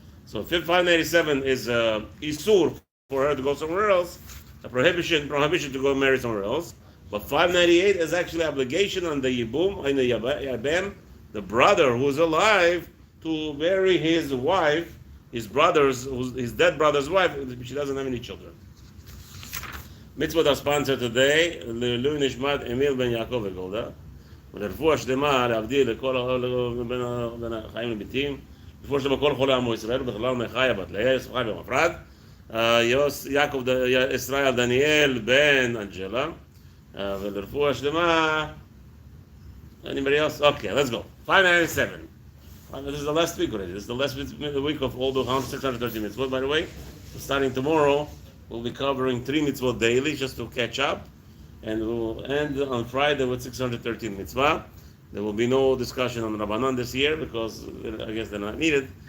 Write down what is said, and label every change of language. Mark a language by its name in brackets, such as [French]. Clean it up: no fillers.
[English] So 597 is isur for her to go somewhere else, a prohibition to go marry somewhere else. But 598 is actually obligation on the yibum, on the yabam, the brother who's alive, to marry his wife, his dead brother's wife, if she doesn't have any children. Mitzvah that sponsor today, [Hebrew] Le'ilui Nishmat Emil ben Yaakov v'Golda, ולרפואה שלמה להבדיל לכל בין החיים לביתים, רפואה שלמה כל חולי עמו ישראל, בכלל מחיה בת לאה, ישמחי במפרד, יעקב ישראל דניאל בן אנג'לה, ולרפואה שלמה, [English] anybody else? Okay, let's go. 597. This is the last week already. This is the last week of all the 630 mitzvot, by the way. Starting tomorrow, we'll be covering 3 mitzvot daily just to catch up. And we'll end on Friday with 613 mitzvah. There will be no discussion on Rabbanan this year because I guess they're not needed.